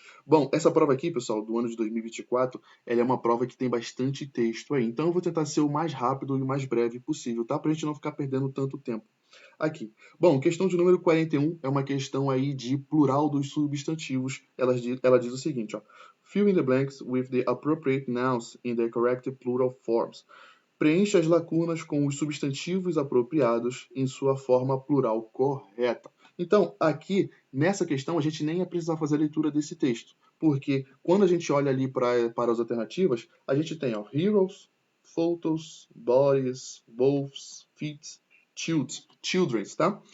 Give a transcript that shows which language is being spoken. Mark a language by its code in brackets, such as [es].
[pt] Bom, essa prova aqui, pessoal, do ano de 2024, ela é uma prova que tem bastante texto aí. Então eu vou tentar ser o mais rápido e o mais breve possível, tá? Pra gente não ficar perdendo tanto tempo aqui. Bom, questão de número 41 é uma questão aí de plural dos substantivos. Ela diz o seguinte, ó. [en] Fill in the blanks with the appropriate nouns in the correct plural forms. [pt] Preencha as lacunas com os substantivos apropriados em sua forma plural correta. Então, aqui, nessa questão, a gente nem ia precisar fazer a leitura desse texto, porque quando a gente olha ali para as alternativas, a gente tem ó, [en] heroes, photos, bodies, wolves, feet, children's, [pt] tá?